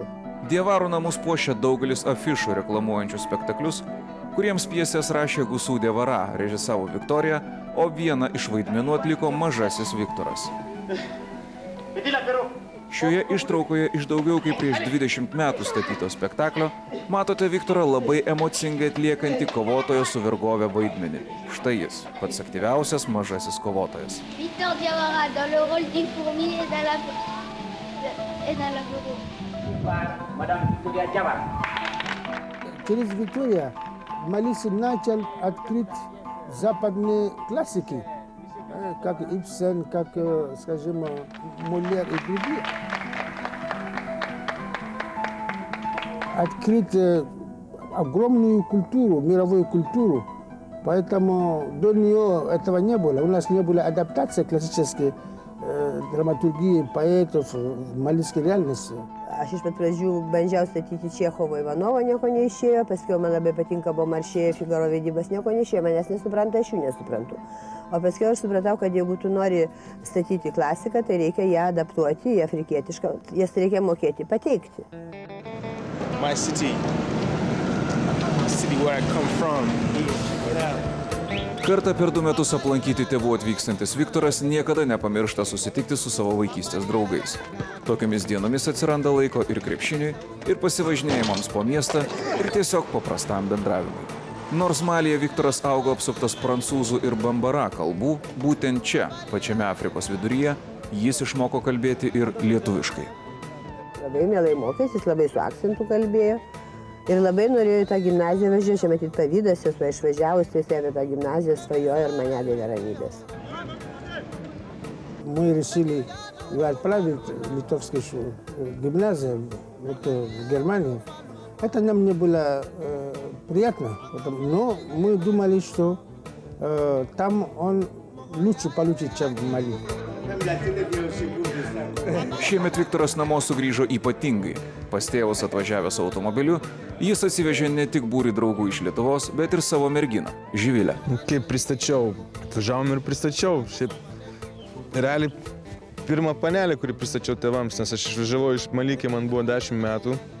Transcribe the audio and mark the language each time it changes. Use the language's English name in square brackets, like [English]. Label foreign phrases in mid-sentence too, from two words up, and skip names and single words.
[Lithuanian] Dievarų namus puošia daugelis afišų reklamuojančių spektaklius, kuriems pjesės rašė Gusų Dievara, režisavo Viktorija, o vieną iš vaidmenų atliko mažasis Viktoras. Šioje ištraukoje iš daugiau kaip prieš 20 metų statyto spektaklio matote Viktorą labai emocingai atliekantį kovotojo su vergove vaidmenį. Štai jis, pats aktyviausias mažasis kovotojas. [French] Victor Diawara dans le rôle des fourmis et dans la bureau. Madame Victoria Diawara. [Russian] Через Виктория Малис начал открыть западные классики, как Ибсен, как, скажем, Мольер и другие. Открыть огромную культуру, мировую культуру. Поэтому до нее этого не было. У нас не было адаптации классической драматургии поэтов в малийской реальности. [Lithuanian] Aš iš pat pradžių bandžiau statyti Čechovo Ivanovo, nieko neišėjo, paskui man labai patinka Beaumarchais, Figaro vedybos, nieko neišėjo, manęs nesupranta, aš jų nesuprantu. O paskui aš supratau, kad jeigu tu nori statyti klasiką, tai reikia ją adaptuoti į afrikietišką, jas reikia mokėti pateikti. [English] My city where I come from. [Lithuanian] Kartą per 2 metus aplankyti tėvų atvykstantis Viktoras niekada nepamiršta susitikti su savo vaikystės draugais. Tokiamis dienomis atsiranda laiko ir krepšiniui, ir pasivažinėjimams po miestą, ir tiesiog paprastam bendravimui. Nors Malyje Viktoras augo apsuptas prancūzų ir bambara kalbų, būtent čia, pačiame Afrikos viduryje, jis išmoko kalbėti ir lietuviškai. Labai mielai mokėsi, jis labai su akcentu kalbėjo. Ir labai norėjau į tą gimnaziją važiuoti, čia matyt pavydas, esu išvažiavus, tai apie tą gimnaziją svajojo ir mane davė ramybės. [Russian] Мы решили отправить в литовскую гимназию в Германию. Это нам не было приятно, но мы думали, что там он лучше получит, чем в Мали. [Lithuanian] Šiemet Viktoras namo sugrįžo ypatingai. Pas tėvus atvažiavęs automobiliu, jis atsivežė ne tik būrį draugų iš Lietuvos, bet ir savo merginą, Živilę. Kaip pristačiau, atvažiavom ir pristačiau. Šiaip realiai pirmą panelę, kurį pristačiau tėvams, nes aš išvažiavau iš Mali, kai man buvo 10 metų.